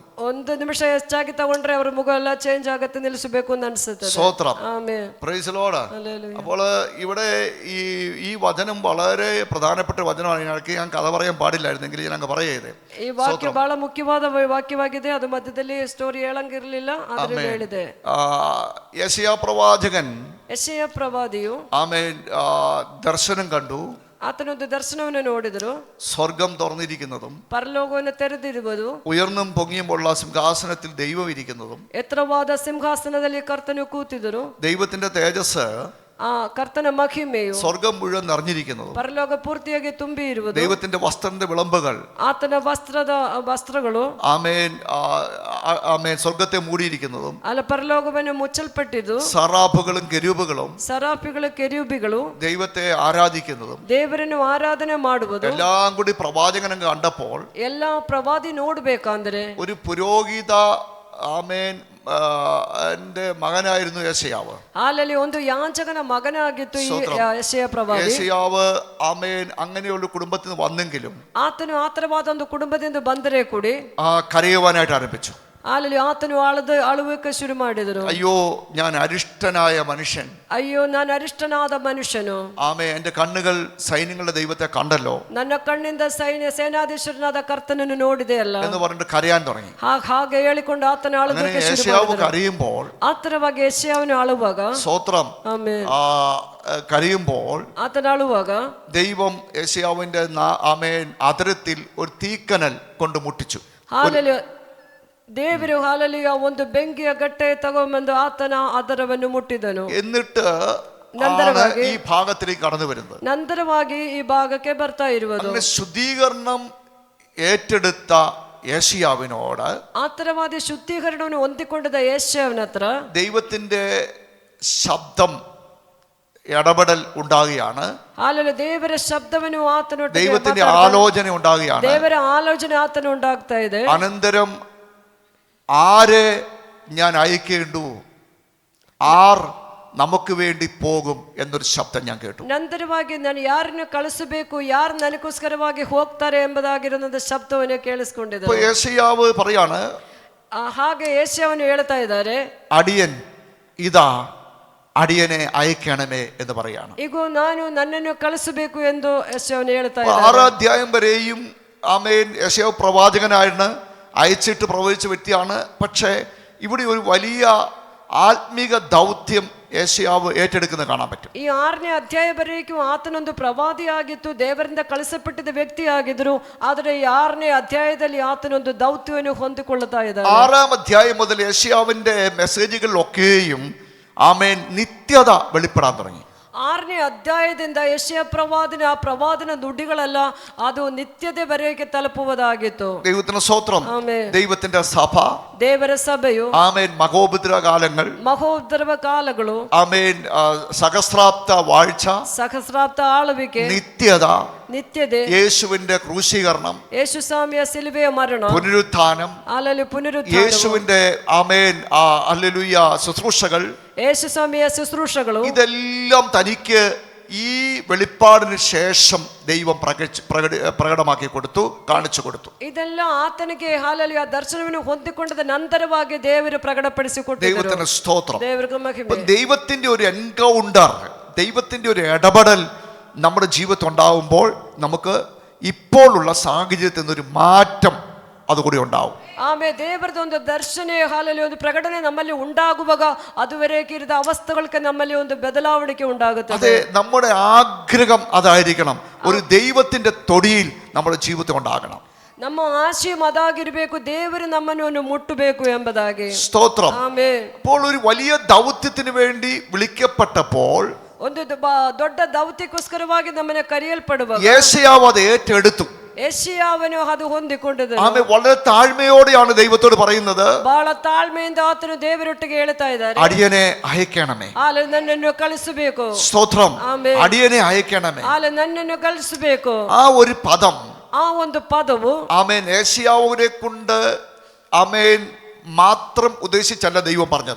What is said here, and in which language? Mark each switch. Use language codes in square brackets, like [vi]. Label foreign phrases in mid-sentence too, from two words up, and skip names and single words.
[kn] ಒಂದು ನಿಮಿಷ ಹೆಚ್ಚಾಗಿ ತಗೊಂಡ್ರೆ ಅವ್ರ ಮುಖ ಎಲ್ಲ ಚೇಂಜ್ ಆಗತ್ತೆ, ನಿಲ್ಲಿಸಬೇಕು ಅಂತ ಅನ್ಸುತ್ತೆ. [ml] സ്തോത്രം. ആമേൻ. [en] Praise Lord. [ml] അപ്പോൾ ഇവിടെ ഈ വചനം വളരെ പ്രധാനപ്പെട്ട വചനമാണ്. ഞാൻ കഥ പറയാൻ പാടില്ലായിരുന്നെങ്കിൽ ഞാൻ അങ്ങ് പറയേത്. [kn] ಈ ವಾಕ್ಯ ಬಹಳ ಮುಖ್ಯವಾದ ವಾಕ್ಯವಾಗಿದೆ. ಅದು ಮಧ್ಯದಲ್ಲಿ ಸ್ಟೋರಿ ಹೇಳಂಗಿರ್ಲಿಲ್ಲ, ಆದ್ರೆ ಹೇಳಿದೆ. [ml] യെശയ്യാ പ്രവാചകൻ, [kn] ಯೆಶಾಯ ಪ್ರವಾದಿಯು [ml] ആമേൻ, ദർശനം കണ്ടു. [kn] ಆತನೊಂದು ದರ್ಶನವನ್ನು ನೋಡಿದರು. [ml] സ്വർഗം തുറന്നിരിക്കുന്നതും [kn] ಪರಲೋಕವನ್ನು ತೆರೆದಿರುವುದು, [ml] ഉയർന്നും പൊങ്ങിയുമുള്ള സിംഹാസനത്തിൽ ദൈവം ഇരിക്കുന്നതും, [kn] ಎತ್ತರವಾದ ಸಿಂಹಾಸನದಲ್ಲಿ ಕರ್ತನು ಕೂತಿದರು. [ml] ദൈവത്തിന്റെ തേജസ്, [kn] ಕರ್ತನ ಮಹಿಮೆಯು [ml] സ്വർഗം മുഴുവൻ നിറഞ്ഞിരിക്കുന്നതും, [kn] ಪರಲೋಕ ಪೂರ್ತಿಯಾಗಿ ತುಂಬಿ ಇರುವುದು, [ml] ദൈവത്തിന്റെ വസ്ത്രത്തിന്റെ വിളമ്പുകൾ, [kn] ಆತನ ವಸ್ತ್ರಗಳು, [ml] ആമേൻ, ആമേൻ, സ്വർഗത്തെ മൂടിയിരിക്കുന്നതും, [kn] ಅಲ್ಲ ಪರಲೋಕವನ್ನು ಮುಚ್ಚಲ್ಪಟ್ಟಿದ್ದು, [ml] സറാഫുകളും കെരൂബുകളും, [kn] ಸರಾಫಿಗಳು ಕೆರೂಬಿಗಳು [ml] ദൈവത്തെ ആരാധിക്കുന്നതും, [kn] ದೇವರನ್ನು ಆರಾಧನೆ ಮಾಡುವುದು, [ml] എല്ലാം കൂടി പ്രവാചകൻ കണ്ടപ്പോൾ [kn] ಎಲ್ಲ ಪ್ರವಾದಿ ನೋಡ್ಬೇಕಂದ್ರೆ [ml] ഒരു പുരോഹിത, ആമേൻ, എന്റെ മകനായിരുന്നു യെശയ്യാവ്. [kn] ಅಲ್ಲಿ ಒಂದು യാചകನ മകനാಗಿತ್ತು ಈ ಯೆಶಾಯ ಪ್ರವಾದಿ. [ml] യെശയ്യാവ്, ആമേൻ, അങ്ങനെയുള്ള കുടുംബത്തിൽ നിന്ന് വന്നെങ്കിലും [kn] ಆತನು ಆತರವಾದ ಒಂದು ಕುಟುಂಬದಿಂದ ಬಂದರೆ ಕೂಡಿ [ml] കരയുവാനായിട്ട് ആരംഭിച്ചു. [kn] ಅಲ್ಲಿ ಆತನು ಅಳುವಕ್ಕೆ ಶುರು ಮಾಡಿದರು. [ml] അയ്യോ, ഞാൻ അരിഷ്ടനായ മനുഷ്യൻ, [kn] ಅಯ್ಯೋ ನಾನು ಅರಿಷ್ಟನಾದ ಮನುಷ್ಯನು, [ml] ആമേ, എന്റെ കണ്ണുകൾ സൈന്യങ്ങളുടെ ദൈവത്തെ കണ്ടല്ലോ, [kn] ನನ್ನ ಕಣ್ಣಿಂದ ಸೇನಾಧೀಶ್ವರನಾದ ಕರ್ತನನ್ನು ನೋಡಿದೆ ಅಲ್ಲ [ml] എന്ന് പറഞ്ഞിട്ട് കരയാൻ തുടങ്ങി. [kn] ಹಾಗೆ ಹೇಳಿಕೊಂಡು ಆತನ ಅಳುವಕ್ಕೆ ಶುರು ಮಾಡಿದರು. [ml] കരയുമ്പോൾ, [kn] ಆತರವಾಗಿ ಯೆಶಾಯನು ಅಳುವಾಗ, [ml] സ്തോത്രം, [kn] ಆಮೆನ್, [ml] കരയുമ്പോൾ [kn] ಆತನ ಅಳುವಾಗ [ml] ദൈവം യെശയ്യാവിന്റെ ആമേൻ അതിരത്തിൽ ഒരു തീക്കനൽ കൊണ്ട് മുട്ടിച്ചു. [kn] ದೇವರು ಹಾಲೆಲೂಯ ಒಂದು ಬೆಂಕಿಯ ಗಟ್ಟೆ ತಗೊಂಬಂದು ಆತನ ಅದರವನ್ನು ಮುಟ್ಟಿದನು. [ml] എന്നിട്ട് ഈ ഭാഗത്തിലേക്ക് കടന്നു വരുന്നത്, [kn] ನಂತರವಾಗಿ ಈ ಭಾಗಕ್ಕೆ ಬರ್ತಾ ಇರುವುದು, [ml] ശുദ്ധീകരണം ഏറ്റെടുത്ത യേശയ്യാവിനോട് [kn] ಆ ತರವಾದ ಶುದ್ಧೀಕರಣವನ್ನು ಹೊಂದಿಕೊಂಡಿದ್ದ ಯೆಶಾಯನ ಹತ್ರ [ml] ദൈവത്തിന്റെ ശബ്ദം ഇടപെടൽ ഉണ്ടാകുകയാണ്. [kn] ಹಾಲೆಲೂಯ. ದೇವರ ಶಬ್ದವನ್ನು ಆತನೊಟ್ಟಿಗೆ [ml] ദൈവത്തിന്റെ ആലോചന ഉണ്ടാകുകയാണ്. [kn] ದೇವರ ಆಲೋಚನೆ ಆತನ ഉണ്ടാಗ್ತಾ ಇದೆ. [ml] അനന്തരം ആരെ ഞാൻ അയക്കേണ്ടു, ആർ നമുക്ക് വേണ്ടി പോകും എന്നൊരു ശബ്ദം ഞാൻ കേട്ടു. [kn] ನಂತರವಾಗಿ ನಾನು ಯಾರನ್ನು ಕಳಿಸಬೇಕು, ಯಾರು ನನಗೋಸ್ಕರವಾಗಿ ಹೋಗ್ತಾರೆ ಎಂಬುದಾಗಿರುವಂತ ಶಬ್ದವನ್ನು ಕೇಳಿಸ್ಕೊಂಡಿದ್ದೆ. [ml] ഇപ്പൊ യേശയ്യാവ് പറയാണ്, [kn] ಹಾಗೆ ಯೆಶಾಯನು ಹೇಳ್ತಾ ಇದ್ದಾರೆ, [ml] അടിയൻ ഇതാ അടിയനെ അയക്കണമേ എന്ന് പറയാണ്. [kn] ಈಗ ನಾನು ನನ್ನನ್ನು ಕಳಿಸಬೇಕು ಎಂದು ಯೆಶಾಯನು ಹೇಳ್ತಾ ಇದ್ದಾರೆ. [ml] 6 അധ്യായം വരെയും ആമേൻ യെശയ്യാവ് പ്രവാചകനായിരുന്നു, അയച്ചിട്ട് പ്രവചിച്ച വ്യക്തിയാണ്. പക്ഷേ ഇവിടെ ഒരു വലിയ ആത്മീക ദൗത്യം യേശയ്യാവ് ഏറ്റെടുക്കുന്നത് കാണാൻ പറ്റും. [kn] ಈ 6ನೇ ಅಧ್ಯಾಯವರೆಗೂ ಆತನೊಂದು ಪ್ರವಾದಿಯಾಗಿತ್ತು, ದೇವರಿಂದ ಕಳಿಸಲ್ಪಟ್ಟಿದ್ದ ವ್ಯಕ್ತಿಯಾಗಿದ್ರು. ಆದರೆ ಈ 6ನೇ ಅಧ್ಯಾಯದಲ್ಲಿ ಆತನೊಂದು ದೌತ್ಯವನ್ನು ಹೊಂದಿಕೊಳ್ಳುತ್ತಾ ಇದ್ದಾರೆ. [ml] 6-ാം അധ്യായം മുതൽ യേശയ്യാവിന്റെ മെസ്സേജുകളിലൊക്കെയും ആമേൻ നിത്യത വെളിപ്പെടാൻ തുടങ്ങി. [kn] 6ನೇ ಅಧ್ಯಾಯದಿಂದ ಯೆಶಾಯ ಪ್ರವಾದನ ಆ ಪ್ರವಾದನ ನುಡಿಗಳೆಲ್ಲ ಅದು ನಿತ್ಯದವರೆಗೆ ತಲುಪುವುದಾಗಿತ್ತು. [ml] ദൈവത്തിന് സ്തോത്രം. [kn] ಆಮೆನ್. [ml] ദൈവത്തിന്റെ സഭ, [kn] ದೇವರ ಸಭೆಯು, [ml] ആമേൻ മഹോപദ്ര കാലങ്ങൾ, [kn] ಮಹೋದ್ರವ ಕಾಲಗಳು, [ml] ആമേൻ സഹസ്രാബ്ദ വാഴ്ച, [kn] ಸಹಸ್ರಾಬ್ದ ಆಳ್ವಿಕೆ, [ml] നിത്യത, [kn] ನಿತ್ಯತೆ, [ml] യേശുവിന്റെ ക്രൂശീകരണം, [kn] ಯೇಸು ಸ್ವಾಮಿಯ ಸಿಲುಬೆಯ ಮರಣ, [ml] പുനരുത്ഥാനം, [kn] ಅಲ್ಲಲ್ಲಿ ಪುನರುತ್ಥಾನ, [ml] യേശുവിന്റെ ആമേൻ ഹല്ലേലൂയ ശുശ്രൂഷകൾ, [kn] ಯೇಸು ಸ್ವಾಮಿಯ ಶುಶ್ರೂಷಗಳು, [ml] ഇതെല്ലാം തനിക്ക് ഈ വെളിപ്പാടിന് ശേഷം ദൈവം പ്രകടമാക്കി കൊടുത്തു, കാണിച്ചു കൊടുത്തു. [kn] ಇದೆಲ್ಲ ಆತನಿಗೆ ಹಾಲಲ್ಲಿ ಆ ದರ್ಶನವನ್ನು ಹೊಂದಿಕೊಂಡ ನಂತರವಾಗಿ ದೇವರು ಪ್ರಕಟಪಡಿಸಿಕೊಟ್ಟರು. [ml] ദൈവത്തിന് സ്തോത്രം. [kn] ದೇವರಿಗೆ ಮಹಿಮೆ. [ml] ദൈവത്തിന്റെ ഒരു എൻകൗണ്ടർ, ദൈവത്തിന്റെ ഒരു ഇടപെടൽ നമ്മുടെ ജീവിതത്തിൽ ഉണ്ടാവുമ്പോൾ നമുക്ക് ഇപ്പോഴുള്ള സാഹചര്യത്തിൽ നിന്നൊരു മാറ്റം അതുകൂടി ഉണ്ടാവും. [kn] ಆಮೇಲೆ ದೇವರದ ಒಂದು ದರ್ಶನ ಹಾಲಲ್ಲಿ ಒಂದು ಪ್ರಕಟಣೆ ನಮ್ಮಲ್ಲಿ ಉಂಟಾಗುವಾಗ ಅದುವರೆಗೆ ಇರದ ಅವಸ್ಥೆಗಳಿಗೆ ನಮ್ಮಲ್ಲಿ ಒಂದು ಬದಲಾವಣೆ ಉಂಟಾಗುತ್ತದೆ. [ml] അതെ, നമ്മുടെ ആഗ്രഹം അതായിരിക്കണം. ഒരു ദൈവത്തിന്റെ തൊടിയിൽ നമ്മുടെ ജീവിതത്തിൽ ഉണ്ടാകണം. [kn] ನಮ್ಮ ಆಶಯ ಅದಾಗಿರಬೇಕು, ದೇವರು ನಮ್ಮನ್ನು ಮುಟ್ಟಬೇಕು ಎಂಬುದಾಗಿ. [ml] സ്തോത്രം. [kn] ಆಮೆನ್. [ml] അപ്പോൾ ഒരു വലിയ ദൗത്യത്തിന് വേണ്ടി വിളിക്കപ്പെട്ടപ്പോൾ, [kn] ಒಂದು ದೊಡ್ಡ ದೌತ್ಯಕ್ಕೋಸ್ಕರವಾಗಿ ನಮ್ಮನ್ನ ಕರೆಯಲ್ಪಡುವಾಗ [ml] യേശയ്യാവ് അത് ഏറ്റെടുത്തു. [kn] ಯೆಶಾಯನು ಅದು ಹೊಂದಿಕೊಂಡಿದ್ದ. [ml] ആമേൻ. വളരെ താഴ്മയോടെയാണ് ദൈവത്തോട് പറയുന്നത്, [kn] ಬಹಳ ತಾಳ್ಮೆಯಿಂದ ಆತನು ದೇವರೊಟ್ಟಿಗೆ ಹೇಳ್ತಾ ಇದ್ದಾರೆ, [ml] അടിയനെ അയക്കണമേ. [kn] ಆಲೆ ನನ್ನನ್ನು ಕಳಿಸಬೇಕು. [ml] സ്തോത്രം. [kn] ಆಮೆನ್. [ml] അടിയനെ അയക്കണമേ. [kn] ಆಲೆ ನನ್ನನ್ನು ಕಳಿಸಬೇಕು. [ml] ആ ഒരു പദം, [kn] ಆ ಒಂದು ಪದವು [ml] ആമേൻ, യേശയ്യാവിനെ കൊണ്ട് ആമേൻ മാത്രം ഉദ്ദേശിച്ചല്ല ദൈവം പറഞ്ഞത്.